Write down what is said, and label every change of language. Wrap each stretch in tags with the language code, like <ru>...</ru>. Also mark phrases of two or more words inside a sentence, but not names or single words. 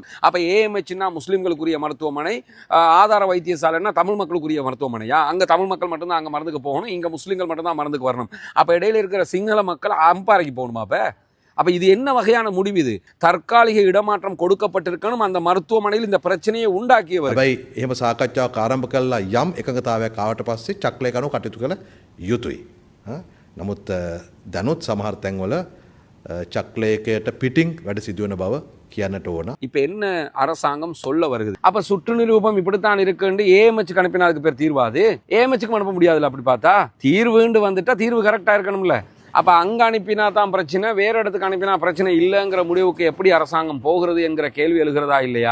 <ta>அப்ப ஏஎம்ஹெச்னா முஸ்லிம்களுக்குரிய மருத்துவமனை, ஆதார வைத்தியசாலைன்னா தமிழ் மக்களுக்குரிய மருத்துவமனையா? அங்க தமிழ் மக்கள் மட்டும்தான் அங்க மருந்துக்கு போகணும், இங்க முஸ்லிம்கள் மட்டும்தான் மருந்துக்கு வரணும். அப்ப இடையில இருக்கிற சிங்கள மக்கள் அம்பாறைக்கு போகணுமா? அப்ப இது என்ன வகையான முடிவு? இது தற்காலிக இடமாற்றம் கொடுக்கப்பட்டிருக்கணும், அந்த மருத்துவமனையில் இந்த பிரச்சனையை உண்டாக்கியவர்.</ta> <si>හැබැයි එහෙම සාකච්ඡාවක් ආරම්භ කළා යම් එකඟතාවයක් ආවට පස්සේ චක්ලේ කණු කටයුතු කළ යුතුයි. නමුත් දැනුත් සමහර තැන්වල චක්ලේකයට පිටින් වැඩ සිදුවන බව කියන්නට ඕන.</si> <ta>இப்ப என்ன அரசாங்கம் சொல்ல வருகிறது? அப்ப சுற்று நிரூபம் இப்படித்தான் இருக்குன்னு ஏஎம்ஹெச் அனுப்பினா அதுக்கு பேர் தீர்வாது? ஏஎம்ஹெச்சுக்கு அனுப்ப முடியாதுல்ல? அப்படி பார்த்தா தீர்வுண்டு வந்துட்டா தீர்வு கரெக்டா இருக்கணும்ல. அப்ப அங்க அனுப்பினா தான் பிரச்சனை, வேற இடத்துக்கு அனுப்பினா பிரச்சனை இல்லைங்கிற முடிவுக்கு எப்படி அரசாங்கம் போகிறது என்கிற கேள்வி எழுகிறதா இல்லையா?</ta>